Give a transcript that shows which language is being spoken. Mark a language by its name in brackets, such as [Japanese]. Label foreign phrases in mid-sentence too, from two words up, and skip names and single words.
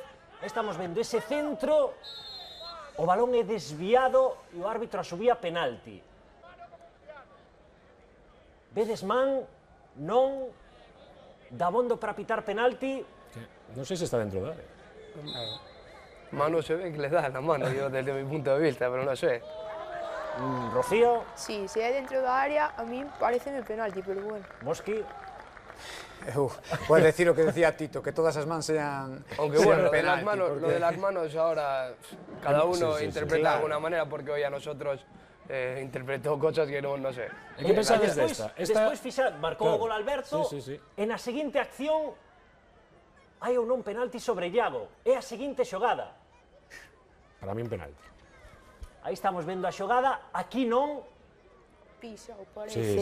[Galician] Estamos vendo ese centro, o balón é desviado e o árbitro asubía penalti. Vedes man, non, dabondo para pitar penalti. Non sei se está dentro da área. [Spanish] Mano se ve que le da la mano, yo desde mi punto de vista, pero no sé. Rocío. [Galician] Sí, si é dentro da área, a mí pareceme penalti, [Spanish] pero bueno. [Galician] Mosqui. [Spanish] Puedes decir lo que decía Tito, que [Galician] todas as mans [Spanish] sean Aunque bueno, penalti. lo de las manos ahora cada uno interpreta de alguna manera, porque hoy a nosotros interpretó cosas que no sé. [Galician] E que pensades desta? Despois marcou o gol Alberto, e na seguinte acción hai ou non penalti sobre Iago. É a seguinte xogada. [Spanish] Para mí un penalti. [Galician] Aí estamos vendo a xogada, aquí non. [Spanish] Pisao, parece.